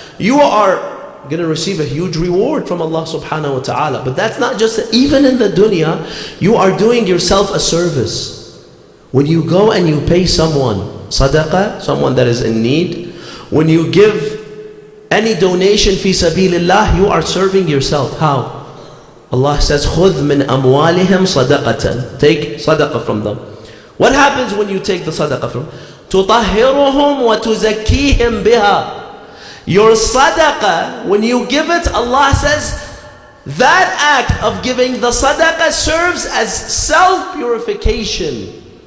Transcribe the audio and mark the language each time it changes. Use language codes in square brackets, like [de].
[en] You are going to receive a huge reward from Allah subhanahu wa ta'ala. But that's not just, even in the dunya, you are doing yourself a service. When you go and you pay someone sadaqah, someone that is in need, when you give any donation [ar] fi sabilillah, [en] you are serving yourself. How? Allah says, [ar] خُذْ مِنْ أَمْوَالِهِمْ صَدَقَةً. [en] Take sadaqah from them. What happens when you take the sadaqah from them? [ar] تُطَهِّرُهُمْ وَتُزَكِّيهِمْ بِهَا. [en] Your sadaqah, when you give it, Allah says, that act of giving the sadaqah serves as self-purification.